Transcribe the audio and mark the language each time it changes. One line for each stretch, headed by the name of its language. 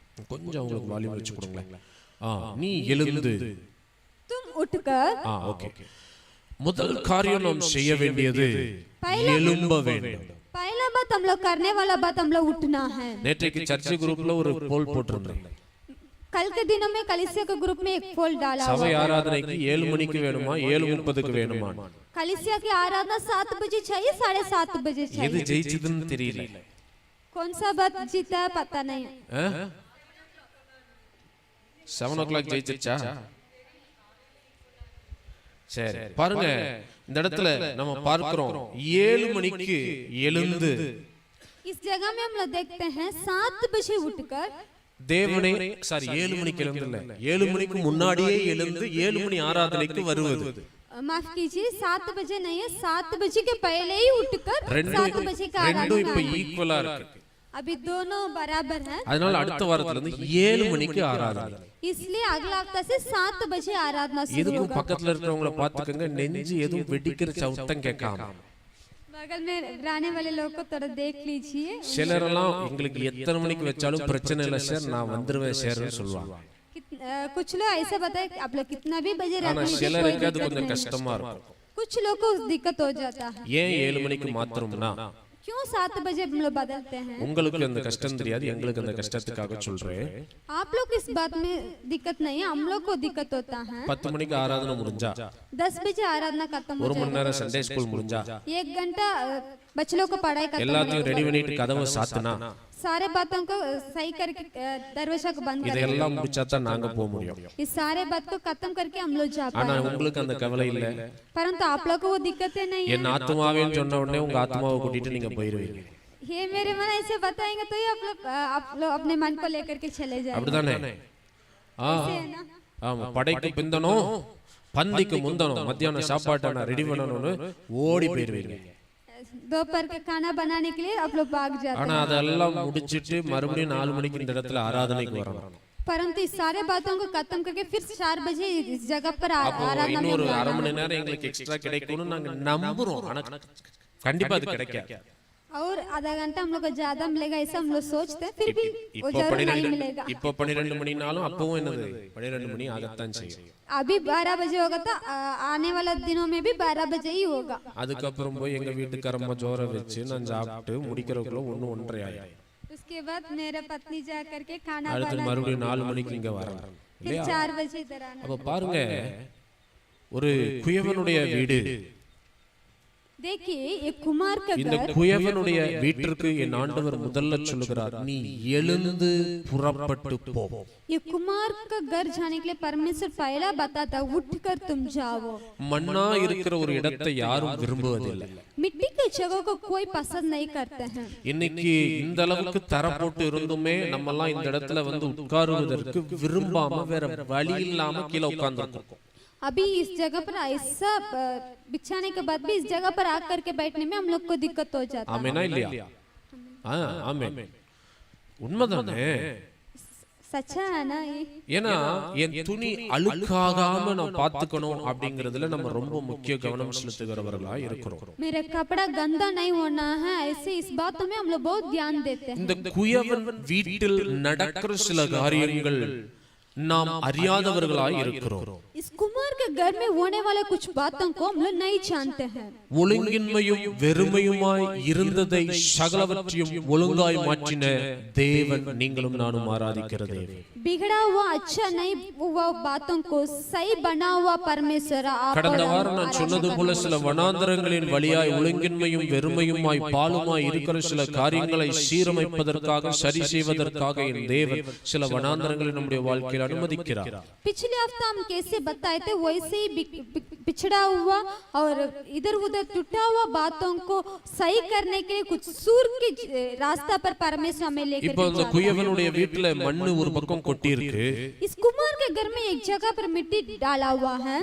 Tamil: கொஞ்சம் உங்களுக்கு வால்யூம் வச்சு கொடுங்களேன் நீ எழுந்து
Hindi: तुम उठकर
Tamil: ஓகே முதல் காரியம் நாம் செய்ய வேண்டியது எழும்ப வேண்டும்।
Hindi: पहला बात हम लोग करने वाला बात हम लोग उठना है।
Tamil: நேற்றைக்கு சர்ச் குரூப்ல ஒரு போல் போட்டிருந்தேன்
Hindi: कल के दिनों में कलीसिया के ग्रुप में एक पोल डाला हुआ
Tamil: சபை ஆராதனைக்கு 7 மணிக்கு வேணுமா 7:30க்கு வேணுமா
Hindi: कलीसिया की आराधना 7 बजे चाहिए 7:30 बजे चाहिए।
Tamil: எது ஜெயிச்சதுன்னு தெரியல
Hindi: कौन सा बात जीता है पता नहीं।
Tamil: 7 o'clock ஜெயிச்சிச்சா சரி பாருங்க இந்த இடத்துல நம்ம பார்க்கிறோம் 7 மணிக்கு எழுந்து
Hindi: इस जगह में हम लोग देखते हैं 7 बजे उठकर
Tamil: தேவனே சாரி 7 மணிக்கு எழுந்து இல்ல 7 மணிக்கு முன்னாடியே எழுந்து 7 மணி ஆராதனைக்கு வருவது।
Hindi: माफ कीजिए 7 बजे नहीं है, 7 बजे के पहले ही उठकर 7 बजे का
Tamil: ரெண்டும் இப்ப
Hindi: आराधना।
Tamil: ஈக்குவலா இருக்கு.
Hindi: अभी दोनों बराबर हैं,
Tamil: அதனால அடுத்த வாரத்துல இருந்து 7 மணிக்கு ஆராதனை.
Hindi: इसलिए अगला हफ्ता से 7 बजे आराधना शुरू
Tamil: எதுக்கும்
Hindi: होगा।
Tamil: பக்கத்துல இருக்கிறவங்கள பாத்துக்கங்க, நெஞ்சு எதுவும் வெடிக்கிற சவுத்தம் கேட்காம.
Hindi: बगल में रहने वाले लोग को थोड़ा देख लीजिए।
Tamil: சிலரெல்லாம் எங்களுக்கு எத்தனை மணிக்கு வச்சாலும் பிரச்சனை இல்லை சார், நான் வந்துருவேன் சார்னு சொல்லுவாங்க.
Hindi: कुछ लोग ऐसा बताए आप लोग कितना भी बजे
Tamil: ஆனா
Hindi: रहते हैं,
Tamil: சிலருக்கு அது கொஞ்சம் கஷ்டமா இருக்கும்.
Hindi: कुछ लोग को दिक्कत हो जाता है।
Tamil: ஏன் 7 மணிக்கு மாத்திரம்னா
Hindi: क्यों 7 बजे हम लोग बदलते हैं?
Tamil: உங்களுக்கு அந்த கஷ்டம் தெரியாது, எங்களுக்கு அந்த கஷ்டத்துக்காக சொல்றேன்.
Hindi: आप लोग इस बात में दिक्कत नहीं है, हम लोग को दिक्कत होता है।
Tamil: 10 மணிக்கு ஆராதனை முடிஞ்சா
Hindi: 10 बजे आराधना खत्म हो
Tamil: 1 மணி நேரம் சண்டே ஸ்கூல் முடிஞ்சா
Hindi: 1 घंटा बच्चों को पढ़ाई खत्म हो
Tamil: எல்லாத்தையும் ரெடி பண்ணிட்டு கதவை சாத்துனா
Hindi: सारे बातों को सही करके दरवाजा को बंद करें।
Tamil: இதெல்லாம் முடிச்சா தான் நாங்க போக முடியும்.
Hindi: इस सारे बात को खत्म करके हम लोग जा
Tamil: ஆனா
Hindi: पाए।
Tamil: உங்களுக்கு அந்த கவலை இல்ல.
Hindi: परंतु आप लोग को वो दिक्कतें नहीं है।
Tamil: என் ஆத்மாவேன்னு சொன்ன உடனே உங்க ஆத்மாவை கூட்டிட்டு நீங்க போயிருவீங்க.
Hindi: ये मेरे मन ऐसे बताएंगे तो ही आप लोग अपने मन को लेकर के चले जाएंगे।
Tamil: அப்படிதானே? ஆமா, படைக்கு பிந்தனும் பந்திக்கு முந்தனும் மத்தியான சாப்பாட்டை நான் ரெடி பண்ணணும்னு ஓடி போயிருவீங்க.
Hindi: दोपहर के खाना बनाने के लिए आप लोग भाग जाते
Tamil: ஆனா அதெல்லாம் முடிச்சிட்டு மறுபடியும் 4 மணிக்கு இந்த இடத்துல ஆராதனைக்கு வரணும்.
Hindi: परंतु इस सारे बातों को खत्म करके फिर 4 बजे इस जगह पर
Tamil: அப்போ
Hindi: आराधना में
Tamil: இன்னொரு
Hindi: बुलाना।
Tamil: அரை மணி நேரம் எங்களுக்கு எக்ஸ்ட்ரா கிடைக்கும்னு நாங்க நம்புறோம். ஆனா கண்டிப்பா அது கிடைக்காது.
Hindi: और आधा घंटा हम लोग को ज्यादा मिलेगा ऐसा हम लोग सोचते हैं, फिर भी वो
Tamil: இப்போ
Hindi: जरूर नहीं 12 मिलेगा।
Tamil: இப்போ 12 மணினாலும் அப்பவும் என்னது 12 மணி ஆகத்தான் செய்யும்.
Hindi: अभी 12 बजे होगा तो आने वाला दिनों में भी 12 बजे ही होगा।
Tamil: அதுக்கப்புறம் போய் எங்க வீட்டுக்காரம்மா ஜோர வச்சு நான் சாப்பிட்டு முடிக்கிறதுக்குள்ள 1:30 ஆயிடும்.
Hindi: उसके बाद मेरे पत्नी जा करके खाना
Tamil: அடுத்து
Hindi: बना
Tamil: மறுபடியும் 4 மணிக்கு இங்க வரணும்
Hindi: फिर 4 बजे इधर आना।
Tamil: அப்ப பாருங்க, ஒரு குயவனுடைய வீடு,
Hindi: देखिए ये कुमार का
Tamil: இந்த
Hindi: घर,
Tamil: குயவனுடைய வீட்டிற்கு என் ஆண்டவர் முதல்ல சொல்லுகிறார், நீ எழுந்து புறப்பட்டு போ.
Hindi: ये कुमार का घर जाने के लिए परमेश्वर पहला बताता उठकर तुम जाओ।
Tamil: மண்ணா இருக்கிற ஒரு இடத்தை யாரும் விரும்புவதில்லை.
Hindi: मिट्टी की जगह को कोई पसंद नहीं करते हैं।
Tamil: இன்னைக்கு இந்த அளவுக்கு தர போட்டு இருந்துமே நம்ம எல்லாம் இந்த இடத்துல வந்து உட்காருவதற்கு விரும்பாம வேற வழி இல்லாம கீழே உட்கார்ந்துருக்கோம்.
Hindi: अभी इस जगह पर ऐसा बिछाने के बाद भी इस जगह पर आकर के बैठने में हम लोग को दिक्कत हो जाता है।
Tamil: ஆமெனா இல்லையா? ஆமென். உண்மைதானே?
Hindi: सच्चा है ना ये?
Tamil: ஏன்னா என் துணி அழுக்காகாம நான் பாத்துக்கணும் அப்படிங்கறதுல நம்ம ரொம்ப முக்கிய கவனம் செலுத்துகிறவர்களா இருக்கிறோம்.
Hindi: मेरा कपड़ा गंदा नहीं होना है, ऐसे इस बातों में हम लोग बहुत ध्यान देते हैं।
Tamil: இந்த குயவன் வீட்டில் நடக்கிற சில காரியங்கள் நாம் அறியாதவர்களாய் இருக்கிறோம்.
Hindi: इस कुमार के घर में होने वाले कुछ बातों को हम लोग नहीं जानते हैं।
Tamil: ஒழுங்கின்மையும் வெறுமையுமாய் இருந்ததை சகலவற்றையும் ஒழுங்காய் மாற்றின தேவன் நீங்களும் நானும் ஆராதிக்கிற தேவன்.
Hindi: बिगड़ा हुआ अच्छा नहीं हुआ बातों को सही बना हुआ परमेश्वर आप
Tamil: கடந்த வாரம் நான் சொன்னது போல சில வனாந்தரங்களின் வழியாய் ஒழுங்கின்மையும் வெறுமையுமாய் பாலுமாய் இருக்கிற சில காரியங்களை சீரமைப்பதற்காக சரி செய்வதற்காக என் தேவன் சில வனாந்தரங்களை நம்முடைய வாழ்க்கையில் அனுமதிக்கிறார்.
Hindi: पिछले हफ्ता हम कैसे बताए थे वैसे ही बिछड़ा हुआ और इधर उधर टूटा हुआ बातों को सही करने के लिए कुछ सूर की रास्ता पर परमेश्वर हमें लेकर
Tamil: இப்போ இந்த குயவனுடைய வீட்டுல மண்ணு ஒரு பக்கம் கொட்டி இருக்கு,
Hindi: इस कुमार के घर में एक जगह पर मिट्टी डाला हुआ है।